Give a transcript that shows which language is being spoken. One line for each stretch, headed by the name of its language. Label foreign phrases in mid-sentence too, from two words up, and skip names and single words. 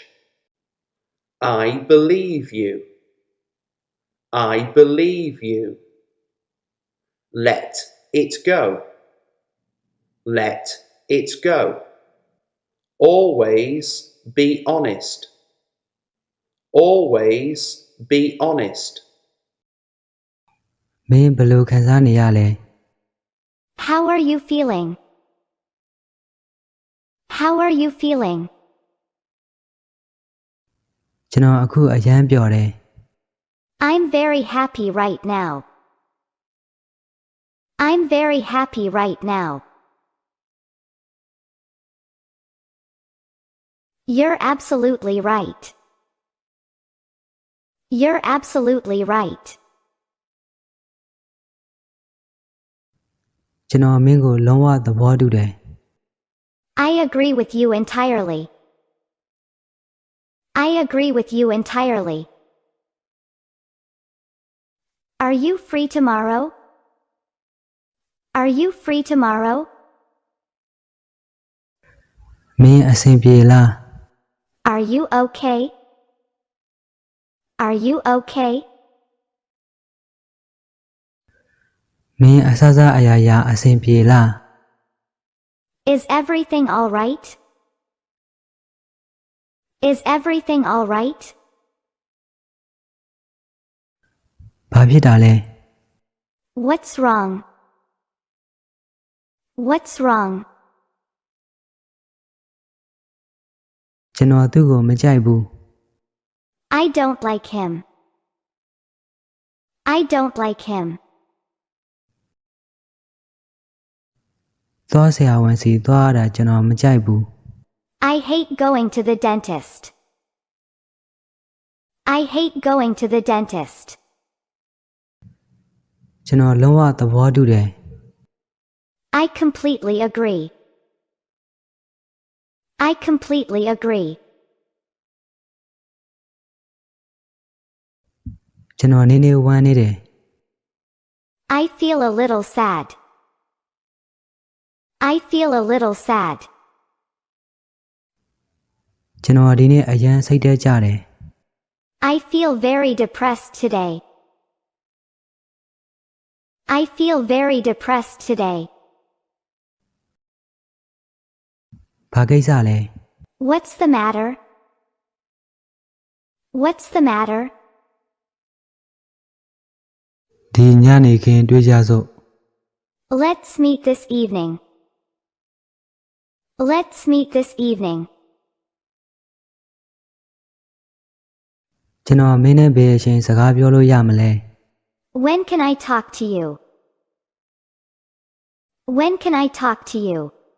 English: I believe you. I believe you. Let it go. Let it go. Always be honest. Always be honest.
Burmese: မင်းဘယ်လိုခံစားနေရလဲ
English: How are you feeling? How are you feeling?
Burmese: ကျွန်တော်အခုအရမ်းပျော်တယ်
English: I'm very happy right now. I'm very happy right now. You're absolutely right. You're absolutely right.
Burmese: ကျွန်တော်မင်းကိုလုံးဝသဘောတူတယ်
English: I agree with you entirely. I agree with you entirely. Are you free tomorrow? Are you free tomorrow?
Burmese: မင်းအဆင်ပြေလား
English: Are you okay? Are you okay?
Burmese: မင်းအဆအဆအရာရာအဆင်ပြေလား
English: Is everything all right? Is everything all right?
Burmese: ဘာဖြစ်တာလဲ
English: What's wrong? What's wrong?
Burmese: ကျွန်တော်သူ့ကိုမကြိုက်ဘူး
English: I don't like him. I don't like him.
Burmese: သွားဆရာဝန်စီသွားရတာကျွန်တော်မကြိုက်ဘူး
English: I hate going to the dentist. I hate going to the dentist.
Burmese: ကျွန်တော်လုံးဝသဘောတူတယ်
English: I completely agree. I completely agree.
Burmese: ကျွန်တော်နည်းနည်းဝမ်းနေတယ်
English: I feel a little sad. I feel a little sad.
Burmese: ကျွန်တော်ဒီနေ့အရန်စိတ်ထဲကြတယ်
English: I feel very depressed today. I feel very depressed today.
Burmese: ဘာကိစ္စလဲ
English: What's the matter? What's the matter?
Burmese: ဒီညနေခင်းတွေ့ကြစို့
English: Let's meet this evening. Let's meet this evening.
Burmese: ကျွန်တော်မင်းနဲ့ဘယ်အချိန်စကားပြောလို့ရမလဲ
English: When can I talk to you? When can I talk to you?